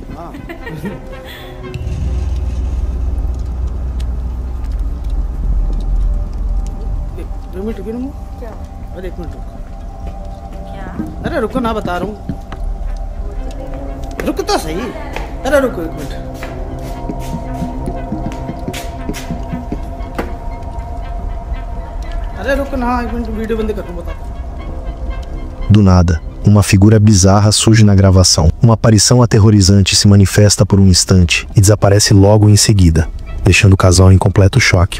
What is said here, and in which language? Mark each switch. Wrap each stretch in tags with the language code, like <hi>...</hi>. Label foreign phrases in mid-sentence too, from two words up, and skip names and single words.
<hi>हाँ एक मिनट रुको ना, क्या? अरे एक मिनट रुको। क्या? अरे रुको ना, बता रहा हूँ, रुको तो सही। अरे रुको एक मिनट।</hi> <pt>Do nada, uma figura bizarra surge na gravação. Uma aparição aterrorizante se manifesta por um instante e desaparece logo em seguida, deixando o casal em completo choque.</pt>